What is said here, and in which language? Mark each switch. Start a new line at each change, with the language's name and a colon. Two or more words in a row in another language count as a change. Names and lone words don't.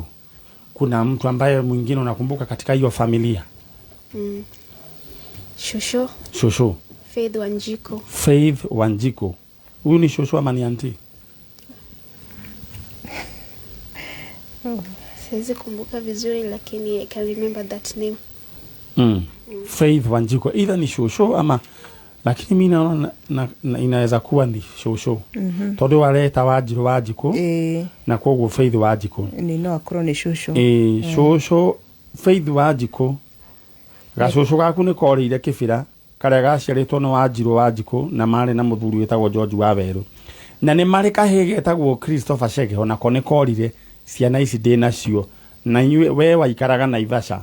Swahili: Kuna mtu ambaye mwingine unakumbuka katika hiyo familia? Shosho. Faith Wanjiko. Huyu ni shosho ama ni auntie? Siwezi kumbuka vizuri lakini
English: I can remember that name.
Swahili: Faith Wanjiko. Either ni shosho ama lakini mimi naona inaweza kuwa ni shosho.
Kikuyu: Tondũ areta Wanjiko na kwoguo Faith Wanjiko. Ni no akorwo ni shosho. Shosho Faith Wanjiko. Gacosho gaku nĩ korĩire Kĩbĩra karĩa gaciarĩtwo nĩ Wanjiko na marĩ na mũthuri wĩtagwo George Waweru. Na nĩ marĩ kahĩĩ getagwo Christopher Chege onako nĩ korire ciana ici ndĩ nacio na we waikaraga Naivasha.